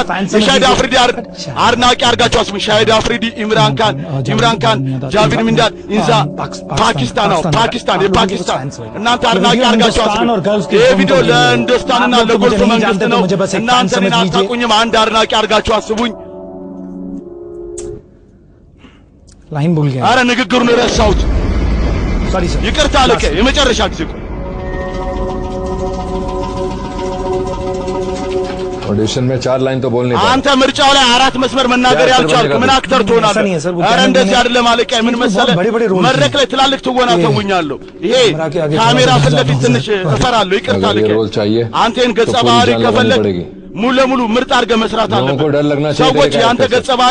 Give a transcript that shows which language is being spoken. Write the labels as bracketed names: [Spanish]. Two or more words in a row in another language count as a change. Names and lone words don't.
[Amharic] የሻሂድ አፍሪዲ አድናቂ አድርጋችሁ አስቡኝ። ሻሂድ አፍሪዲ፣ ኢምራን ካን፣ ጃቪድ ሚንዳድ፣ ኢንዛ ፓኪስታን የፓኪስታን እናንተ አድናቂ አድርጋችሁ አስቡኝ። ይህ ቪዲዮ ለህንድስታንና ለጎልፍ መንግስት ነው። እናንተ እኔን አታውቁኝም። አንድ አድናቂ አድርጋችሁ አስቡኝ። አረ ንግግሩን ረሳሁት። ይቅርታ አለቀ። የመጨረሻ ጊዜ [Hindi] ऑडिशन में 4 लाइन तो बोलनी [Amharic] አንተ ምርጫው ላይ 4 መስመር መናገር ያልቻልክ ምን አክተር ትሆናለህ? አረ እንደዚህ አይደለም አለቃ። ምን መሰለህ መድረክ ላይ ትላልቅ ትወና ተውኛለሁ። ይሄ ካሜራ ፊት ለፊት ትንሽ እፈራለሁ። ይቅርታ አለቃ። አንተን ገጸ ባህሪ ከፈለክ ሙሉ ለሙሉ ምርጥ አድርገህ መስራት አለብህ። ሰዎች የአንተ ገጸ ባህሪ